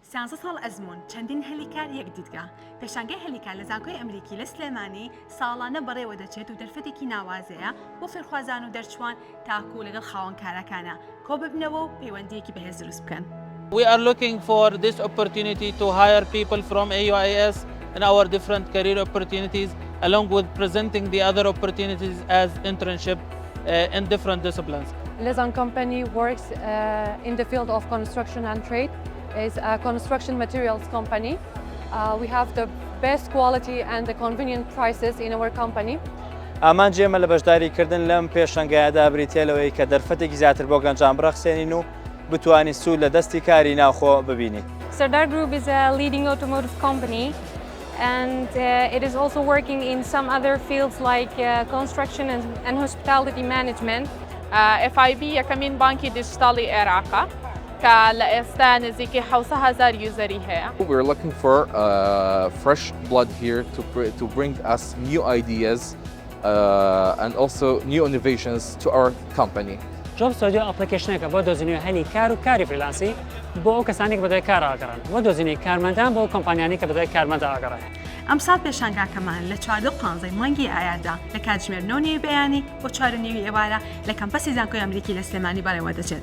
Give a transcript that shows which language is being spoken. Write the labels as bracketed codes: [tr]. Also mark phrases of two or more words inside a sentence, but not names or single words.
[ckb] سیانزە ساڵ ئەزموون چەندین هەلیکار یەک دیدگا پێشانگای هەلیکار لە زانکۆی ئەمریکی لە سلێمانی ساڵانە بەڕێوە دەچێت و دەرفەتێکی ناوازەیە بۆ فێرخوازان و دەرچوان تاکو لەگەڵ خاوەنکارەکانە کۆ ببنەوە و پەیوەندیەکی بەهێز دروست بکەن. [en] We are looking for this opportunity to hire people from AUIS and our different career opportunities, along with presenting the other opportunities as internship in different disciplines. Lezan company works in the field of construction and trade. It's a construction materials company. We have the best quality and the convenient prices in our company. [ckb] ئامان جێمە لە بەشداریکردن لەم پێشانگایەدا بریتێلەوەی کە دەرفەتێکی زیاتر بۆ گەنجان بڕەخسێنین و بتوانین سوود لە دەستی کاری ناوخۆ ببینین. [en] Sardar Group is a leading automotive company and it is also working in some other fields like construction and hospitality management. [ckb] FIB یەکەمین بانکی دیجیتاڵی عێراقە کە لە ئێستا نزیکی 7,000 یوزەری هەیە. [en] We're looking for fresh blood here to bring us new ideas and also new innovations to our company. [ckb] جۆب ستۆدیۆ ئەپلیکیشنێکە بۆ دۆزینەوەی هەلی کار و کاری فریلانسی بۆ ئەو کەسانی کە بەدوای کار ئاگەڕن بۆ دۆزینەی کارمەندان بۆ کۆمپانیانی کە بەدوای کارمەند ئاگەڕن. ئەم ساڵ پێشانگاکەمان لە 14 مانگی ئایاردا لە کاتژمێر 9 بەیانی بۆ 4 ئێوارە لە کەمپەسی زانکۆی ئەمریکی لە سلێمانی بەڕێوە دەچێت.